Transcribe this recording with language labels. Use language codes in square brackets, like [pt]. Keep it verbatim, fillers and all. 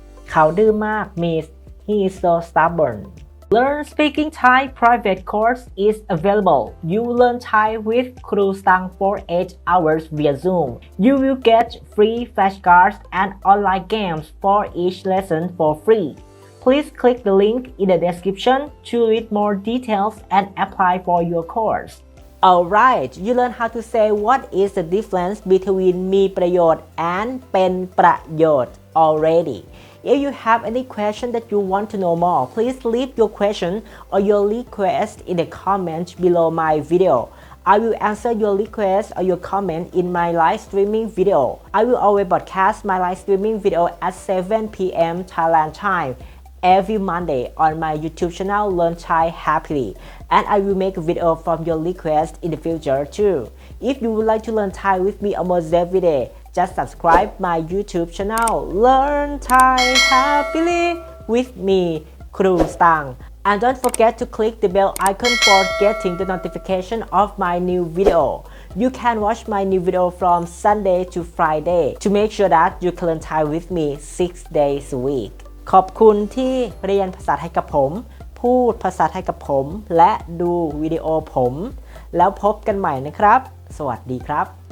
[th] เขาดื้อมาก [en] means he is so stubborn Learn Speaking Thai private course is available You learn Thai with Kru Stang for eight hours via Zoom You will get free flashcards and online games for each lesson for free Please click the link in the description to read more details and apply for your course Alright, you learn how to say what is the difference between มีประโยชน์ and เป็นประโยชน์ already. If you have any question that you want to know more, please leave your question or your request in the comment below my video. I will answer your request or your comment in my live streaming video. I will always broadcast my live streaming video at seven p.m. Thailand time. every Monday on my YouTube channel Learn Thai Happily and I will make a video from your request in the future too. If you would like to learn Thai with me almost every day, just subscribe my YouTube channel Learn Thai Happily with me, Kru Stang. And don't forget to click the bell icon for getting the notification of my new video. You can watch my new video from Sunday to Friday to make sure that you can learn Thai with me six days a week. [th] ขอบคุณที่เรียนภาษาไทยกับผมพูดภาษาไทยกับผมและดูวิดีโอผมแล้วพบกันใหม่นะครับสวัสดีครับ